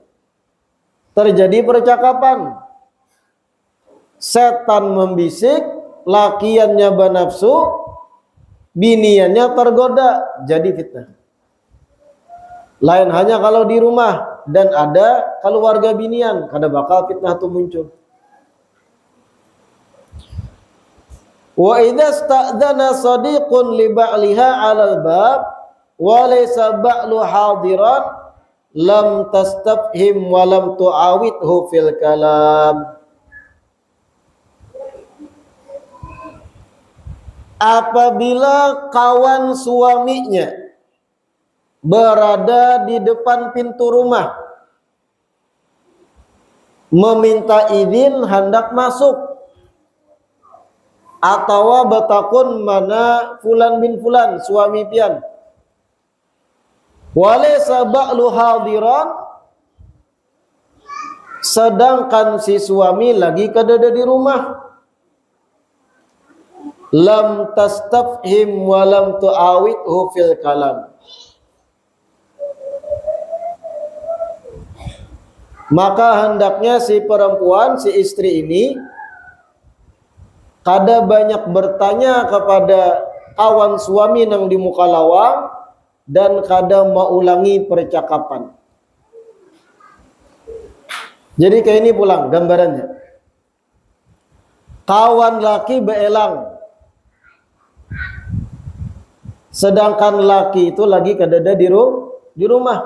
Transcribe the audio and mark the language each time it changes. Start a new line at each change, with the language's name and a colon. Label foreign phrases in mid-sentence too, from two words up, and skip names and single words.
Banjar: Terjadi percakapan, setan membisik, lakiannya bernafsu, biniannya tergoda, jadi fitnah. Lain hanya kalau di rumah dan ada keluarga binian, kada bakal fitnah itu muncul.
Arabic: وإذا استأذن صديق لبعلها على الباب وليس بعل حاضرا لم تستفهم ولم تعاوده في الكلام.
Banjar: Apabila kawan suaminya berada di depan pintu rumah meminta izin hendak masuk, atawa batakun mana
Arabic: فلان بن فلان
Banjar: suami pian
Arabic: وليس بعل حاضرا,
Banjar: sedangkan si suami lagi kadada di rumah,
Arabic: لم تستفهم ولم تعاوده في الكلام,
Banjar: maka hendaknya si perempuan, si istri ini kada banyak bertanya kepada kawan suami nang di muka lawang dan kada mengulangi percakapan. Jadi kayak ini pulang gambarannya. Kawan laki beelang, sedangkan laki itu lagi kadada di rumah.